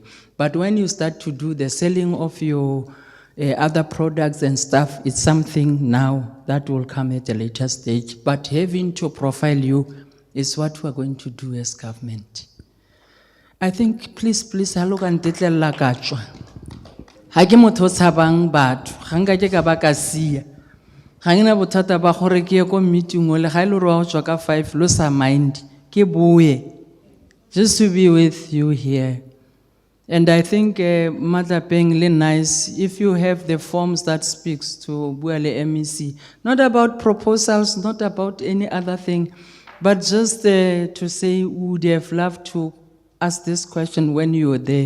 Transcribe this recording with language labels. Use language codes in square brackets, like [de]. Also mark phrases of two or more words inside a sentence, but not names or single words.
[en] But when you start to do the selling of your other products and stuff, it's something now that will come at a later stage. But having to profile you is what we're going to do as government. I think, please, [tn] halo ka ntetlela ka tswa. Ha ke motho o tshabang batho, ga nka ke ka ba ka sia. Ga ngena bothata ba gore ke ye ko meeting ole ga ile re wa tswa ka 5 lo sa mind ke boye. [en] Just to be with you here. And I think Mother Pengli nice if you have the forms that speaks to Buale MEC, not about proposals, not about any other thing, but just to say, would you have loved to ask this question when you were there?